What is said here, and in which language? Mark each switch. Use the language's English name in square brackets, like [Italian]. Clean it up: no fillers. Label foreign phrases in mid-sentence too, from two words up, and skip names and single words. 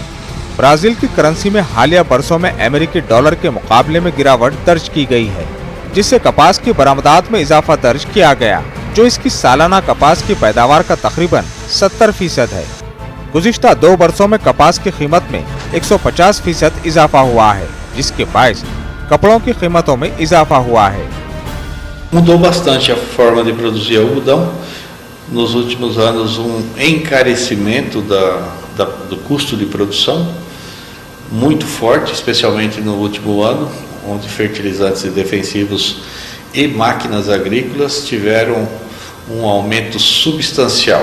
[Urdu] برازیل کی کرنسی میں حالیہ برسوں میں امریکی ڈالر کے مقابلے میں گراوٹ درج کی گئی ہے، جس سے کپاس کی برآمدات میں اضافہ درج کیا گیا، جو اس کی سالانہ کپاس کی پیداوار کا تقریباً 70% ہے. گزشتہ 2 برسوں میں کپاس کی قیمت میں 150% اضافہ ہوا ہے، جس کے باعث کپڑوں کی قیمتوں میں اضافہ ہوا ہے. [Portuguese] Mudou bastante a forma de produzir algodão. Nos últimos anos, encarecimento do custo de produção muito forte, especialmente no último ano, onde fertilizantes e defensivos e máquinas agrícolas tiveram aumento substancial.